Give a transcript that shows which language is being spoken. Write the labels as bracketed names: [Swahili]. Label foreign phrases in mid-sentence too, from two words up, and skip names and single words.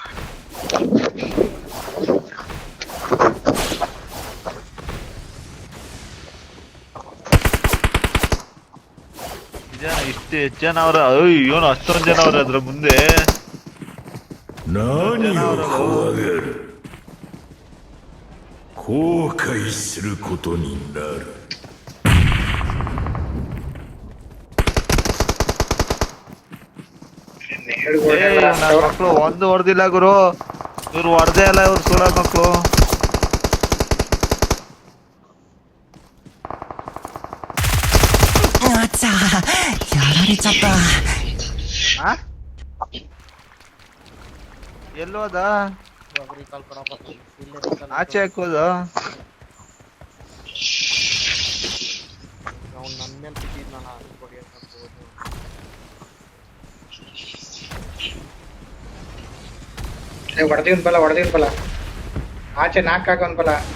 [Kannada] ಇಷ್ಟು ಹೆಚ್ಚು ಜನ ಅವ್ರ. ಇವನು ಅಷ್ಟೊಂದ್ ಜನ ಅವ್ರ ಅದ್ರ ಮುಂದೆ. ಜನ ಅವ್ರಲ್ಲ. [Japanese] 後悔することになる。 [Kannada] ನನ್ನ ಮಕ್ಳು ಒಂದು ಹೊಡೆದಿಲ್ಲ ಗುರು. ಇವ್ರು ಹೊಡೆದೇ ಇಲ್ಲ, ಇವ್ರು ಸೂಳ ಮಕ್ಳು. [Japanese] やられちゃった。 [Kannada] ಆ ಎಲ್ಲೋದ ಇವಾಗ ರೀಕಾಲ್ ಕೊಡಪ್ಪ ಇಲ್ಲೇ ರೀಕಾಲ್ ಆಚೆ ಹಾಕೋದು ಅವ್ನು ನನ್ನ ಮೇಲೆ ಬಿದ್ದಿದ್ನಲ್ಲ ಕೊಡಿ ಅಂತ ಹೋದ್ರು ಹೊಡೆದಿವ್ನ ಬಲ ಆಚೆ ನಾಕ್ ಹಾಕೋನ್ ಬಲ